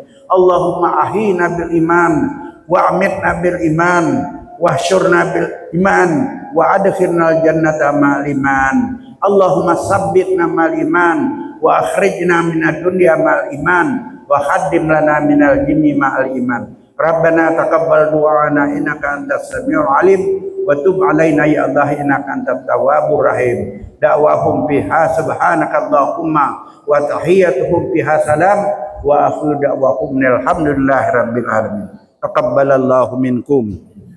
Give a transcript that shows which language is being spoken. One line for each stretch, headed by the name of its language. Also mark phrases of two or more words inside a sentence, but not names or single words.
Arabic: اللهم أحينا بالإيمان وأمتنا بالإيمان واحشرنا بالإيمان وأدخلنا الجنة مع الإيمان. اللهم ثبتنا مع الإيمان وأخرجنا من الدنيا مع الإيمان وخدم لنا من الجن مع الإيمان. ربنا تقبل دعاءنا إنك أنت السميع العليم وتب علينا يا الله إنك أنت التواب الرحيم. دعواهم فيها سبحانك اللهم وتحيتهم فيها سلام وآخر دعواهم الحمد لله رب العالمين. تقبل الله منكم.